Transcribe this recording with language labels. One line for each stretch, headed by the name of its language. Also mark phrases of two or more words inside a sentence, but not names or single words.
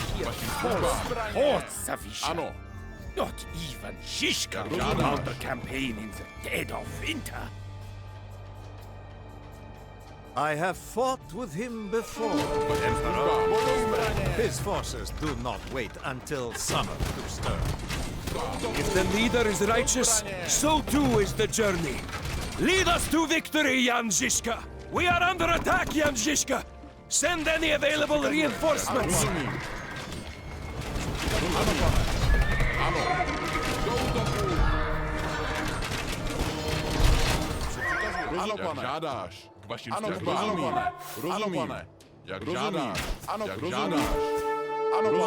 Czech: vašim službám.
English: Horse, Savisha.
Czech: Ano,
English: Not even Shishka
Czech: Jak
English: can
Czech: žádáš.
English: mount a campaign in the dead of winter. I have fought with him before.
Czech: vašim službám.
English: His forces do not wait until summer to stir. If the leader is righteous, so too is the journey. Lead us to victory, Jan Žižka! We are under attack, Jan Žižka! Send any available reinforcements!
Czech: Rozumím. Ano, pane. Ano. Do útoku. Ano, Jak pane. žádáš. K vašim Ano, službám. rozumím. Rozumím. Ano, pane. Jak Rozumím. žádáš. Ano, Jak rozumím. žádáš. Ano, pane.